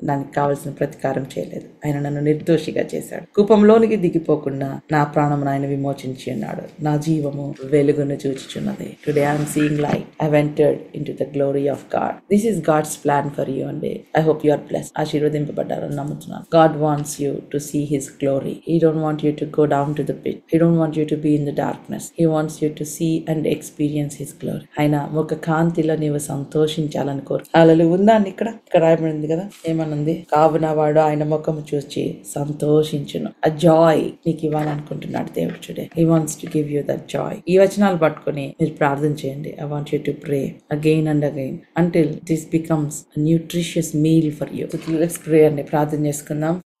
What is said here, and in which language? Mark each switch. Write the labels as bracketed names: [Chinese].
[Telugu] దానికి కావలసిన ప్రతీకారం చేయలేదు. ఆయన నన్ను నిర్దోషిగా చేశాడు. కూపంలోనికి దిగిపోకుండా నా ప్రాణం ఆయన విమోచించి ఉన్నాడు. నా జీవము వెలుగును చూచుచున్నది. [English] Today I'm seeing light. I entered into the glory of God. This is God's plan for you and I hope you are blessed. [Telugu] ఆశీర్వదింపబడ్డారని నమ్ముతున్నాను. [English] God wants you to see his glory. He don't want you to go down to the pit. He don't want you to be in the darkness. He wants you to see and experience his glory. [Telugu] ఆయన ముఖ కాంతిలో నీవు సంతోషించాలని కోరు. అలా ఉందా అండి? ఇక్కడ రాయబడింది కదా, ఏమనుంది? కావున వాడు ఆయన ముఖము చూసి సంతోషించును. ఆ జాయ్ నీకు ఇవ్వాలనుకుంటున్నాడు దేవుడు. [English] Today he wants to give you that joy. [Telugu] ఈ వచనాలు పట్టుకొని మీరు ప్రార్థన చేయండి. [English] I want you to pray again and again until this becomes a nutritious meal for you. So let's pray అండి, [Telugu] ప్రార్థన చేసుకుందాం.